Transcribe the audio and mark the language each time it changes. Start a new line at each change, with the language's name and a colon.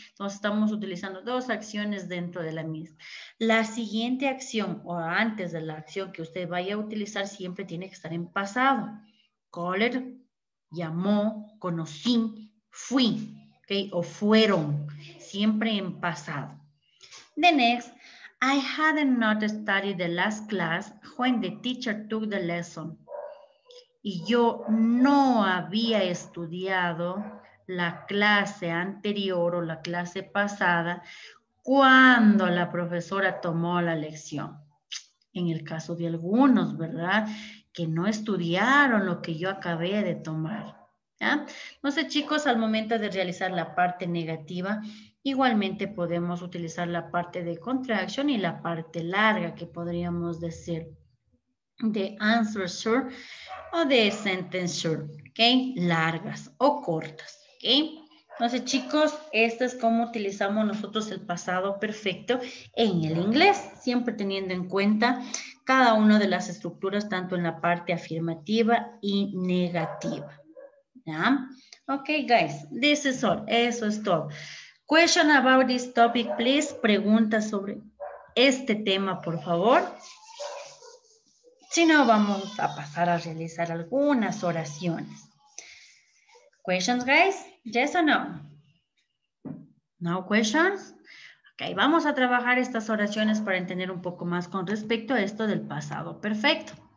Spanish: Entonces estamos utilizando dos acciones dentro de la misma. La siguiente acción o antes de la acción que usted vaya a utilizar siempre tiene que estar en pasado. Called, llamó, conocí, fui, ¿ok? O fueron, siempre en pasado.
English: The next, I had not studied the last class when the teacher took the lesson.
Spanish: Y yo no había estudiado la clase anterior o la clase pasada cuando la profesora tomó la lección. En el caso de algunos, ¿verdad? Que no estudiaron lo que yo acabé de tomar. ¿Ya? Entonces, chicos, al momento de realizar la parte negativa, igualmente podemos utilizar la parte de contraction y la parte larga que podríamos decir de answer short o de sentence short, ¿ok? Largas o cortas, ¿ok? Entonces, chicos, esto es cómo utilizamos nosotros el pasado perfecto en el inglés, siempre teniendo en cuenta cada una de las estructuras, tanto en la parte afirmativa y negativa.
English: ¿Ya? Ok, guys, this is all.
Spanish: Eso es todo.
English: Question about this topic, please.
Spanish: Preguntas sobre este tema, por favor. Si no, vamos a pasar a realizar algunas oraciones.
English: Questions, guys? Yes or no? No questions?
Spanish: Ok, vamos a trabajar estas oraciones para entender un poco más con respecto a esto del pasado perfecto.